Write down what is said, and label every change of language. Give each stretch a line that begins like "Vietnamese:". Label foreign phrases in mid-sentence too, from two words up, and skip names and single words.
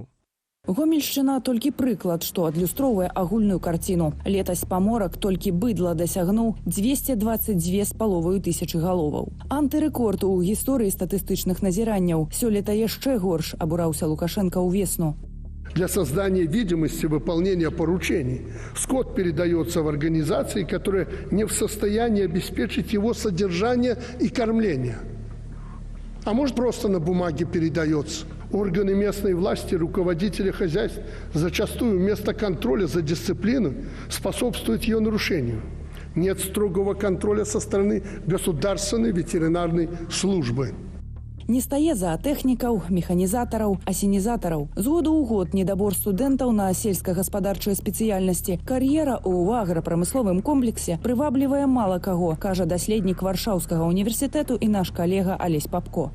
Belarusian: Гомельшчына толькі прыклад, што адлюстроўвае агульную карціну. Летась паморак толькі быдла дасягнуў 222,5 тысячы галоваў. Антырэкорд у гісторыі статыстычных назіранняў. Сёлета яшчэ горш, абураўся Лукашенко ўвесну.
Russian: Для создания видимости выполнения поручений скот передается в организации, которые не в состоянии обеспечить его содержание и кормление. А может, просто на бумаге передается. Органы местной власти, руководители хозяйств зачастую вместо контроля за дисциплиной способствуют ее нарушению. Нет строгого контроля со стороны государственной ветеринарной службы.
Belarusian: Не стае заатэхнікаў, механізатараў, асенізатараў. З году ў год недабор студэнтаў на сельскагаспадарчыя спецыяльнасці. Кар'ера ў аграпрамысловым комплексе прываблівае мала каго, кажа даследнік Варшаўскага універсітэту і наш калега Алесь Папко.